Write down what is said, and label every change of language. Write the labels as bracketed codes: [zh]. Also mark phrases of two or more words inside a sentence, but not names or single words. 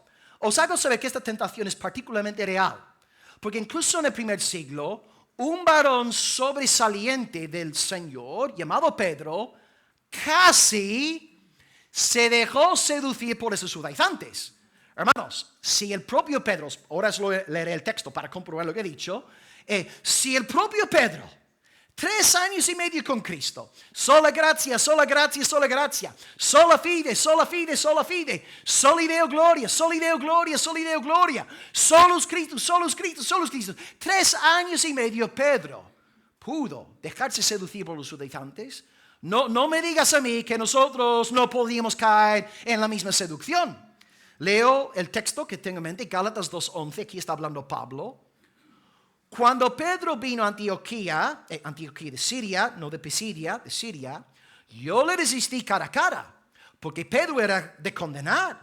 [es] Os hago saber que esta tentación es particularmente real, porque incluso en el primer siglo, un varón sobresaliente del Señor, llamado Pedro, casi se dejó seducir por esos judaizantes. Hermanos, si el propio Pedro, ahora os leeré el texto para comprobar lo que he dicho, si el propio Pedro, 3 años y medio con Cristo, [la] sola gracia, sola gracia, sola gracia, sola fide, sola fide, sola fide, soli Deo gloria, soli Deo gloria, soli Deo gloria, solus Christus, solus Christus, solus Christus. [es] 3 años y medio Pedro pudo dejarse seducir por los judaizantes. No me digas a mí que nosotros no podíamos caer en la misma seducción. Leo el texto que tengo en mente, Gálatas 2:11, aquí está hablando Pablo. Cuando Pedro vino a Antioquía de Siria, no de Pisidia, de Siria, yo le resistí cara a cara, porque Pedro era de condenar.